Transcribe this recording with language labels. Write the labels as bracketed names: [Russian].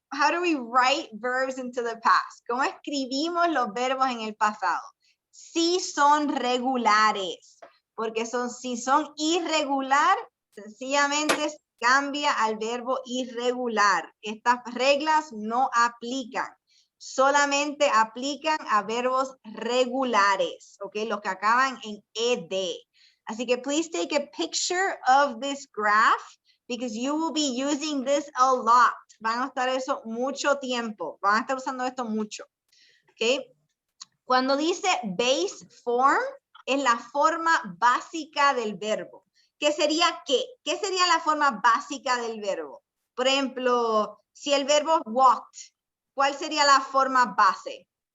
[English] do we write verbs into the past? [Spanish] ¿Cómo escribimos los verbos en el pasado? Si son regulares, porque si son irregular, sencillamente se cambia al verbo irregular. Estas reglas no aplican. Solamente aplican a verbos regulares, ¿ok? Los que acaban en ed. Así que [English] please take a picture of this graph because you will be using this a lot. [Spanish] Van a estar eso mucho tiempo. Van a estar usando esto mucho, ¿ok? Cuando dice base form, es la forma básica del verbo. ¿Qué sería qué? ¿Qué sería la forma básica del verbo? Por ejemplo, si el verbo walked, ¿cuál sería la forma base?